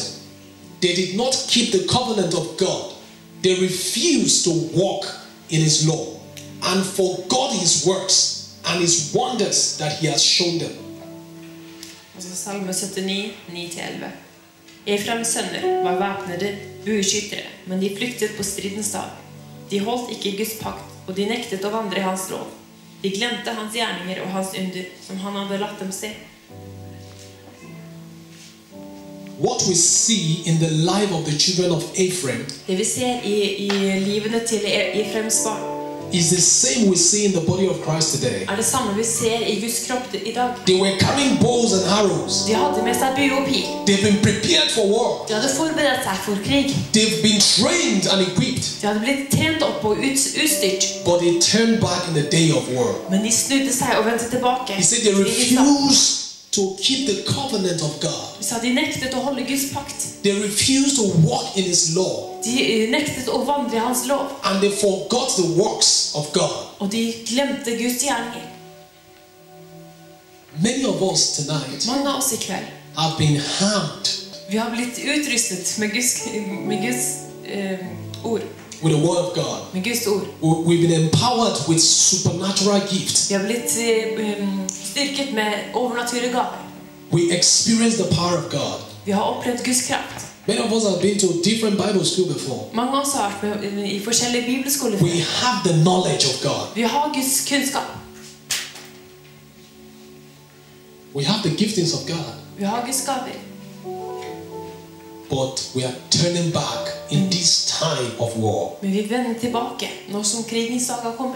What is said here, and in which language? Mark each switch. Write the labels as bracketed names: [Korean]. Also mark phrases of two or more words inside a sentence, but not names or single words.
[English] They did not keep the covenant of God. They refused to walk in his law and forgot his works and his wonders that he has shown them. [Norwegian] Salme 79, 9-11. Efraims sønner var væpnede bueskyttere, men de flyktet på stridens dag. De holdt ikke Guds pakt, og de nektet å vandre i hans lov. De glemte hans gjerninger og hans under, som han hadde latt dem se. [English] What we see in the life of the children of Ephraim [Norwegian] Det vi ser i livene til Efraims barn [English] is the same we see in the body of Christ today. [Norwegian] er det samme vi ser i Guds kropp i dag. [English] They were carrying bows and arrows. [Norwegian] De hadde med seg bue og pil. [English] They've been prepared for war. [Norwegian] De hadde forberedt seg for krig. [English] They've been trained and equipped. [Norwegian] De hadde blitt trent opp og utstyrt. [English] But they turned back in the day of war. [Norwegian] Men de snudde seg og vendte tilbake. [English] He said they refused to keep the covenant of God. [Norwegian] Så de nektet å holde Guds pakt. [English] They refused to walk in his law. [Norwegian] De nektet å vandre i hans lov. [English] And they forgot the works of God. [Norwegian] Og de glemte Guds gjerninger. [English] Many of us tonight [Norwegian] Mange av oss i kveld [English] have been harmed [Norwegian] vi har blitt utrustet med Guds ord. [English] with the word of God. [Norwegian] Med Guds ord. [English] We've been empowered with supernatural gifts. [Norwegian] Vi har blitt styrket med overnaturlige gaver. [English] We experience the power of God. [Norwegian] Vi har opplevd Guds kraft. [English] Many of us have been to different Bible school before. [Norwegian] Mange av oss har vært med i forskjellige bibelskoler. [English] We have the knowledge of God. [Norwegian] Vi har Guds kunnskap. [English] We have the giftings of God. [Norwegian] Vi har Guds gaver. [English] But we are turning back in this time of war. [Norwegian] Men vi vender tilbake nå som krigens dag har kommet.